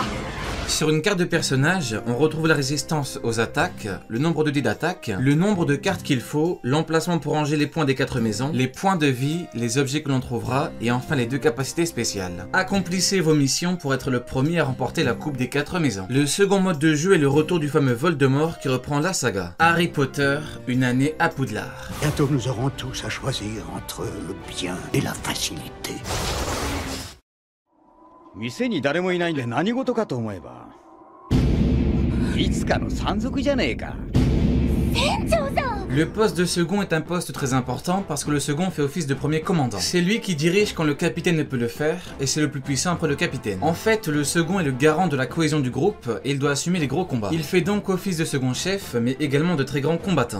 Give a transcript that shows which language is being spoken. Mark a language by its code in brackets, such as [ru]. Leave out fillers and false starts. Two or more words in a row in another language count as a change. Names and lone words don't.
[fr] Sur une carte de personnage, on retrouve la résistance aux attaques, le nombre de dés d'attaque, le nombre de cartes qu'il faut, l'emplacement pour ranger les points des 4 maisons, les points de vie, les objets que l'on trouvera et enfin les 2 capacités spéciales. Accomplissez vos missions pour être le premier à remporter la coupe des 4 maisons. Le second mode de jeu est le retour du fameux Voldemort qui reprend la saga. Harry Potter, une année à Poudlard. Bientôt nous aurons tous à choisir entre le bien et la facilité. [ja] 店に誰もいないんで何事かと思えばいつかの山賊じゃねえか。 [fr] Le poste de second est un poste très important parce que le second fait office de premier commandant. C'est lui qui dirige quand le capitaine ne peut le faire et c'est le plus puissant après le capitaine. En fait, le second est le garant de la cohésion du groupe et il doit assumer les gros combats. Il fait donc office de second chef mais également de très grands combattants.